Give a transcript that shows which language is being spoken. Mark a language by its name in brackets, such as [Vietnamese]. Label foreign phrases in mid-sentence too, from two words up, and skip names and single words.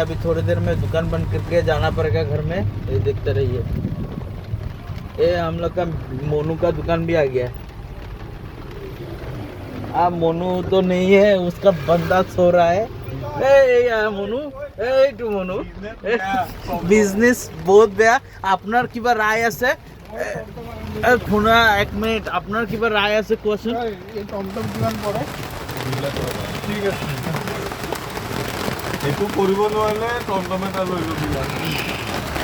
[Hindi] अभी थोड़ी देर में दुकान बंद करके जाना पड़ेगा घर में। ये देखते रहिए। ये हम लोग का मोनू का दुकान भी आ गया है। मोनू तो नहीं है, उसका बंदा सो रहा है। [Assamese] मोनू, टू मोनू বিজনেস বহুত বেয়া। আপনার কিবা রায় আছে? শুনা এক মিনিট, আপনার কিবা রায় আছে কোৱাচোন। টমটম কিমান পৰে? ঠিক আছে, এইটো কৰিব নোৱাৰিলে টমটম এটা লৈ ল'বি।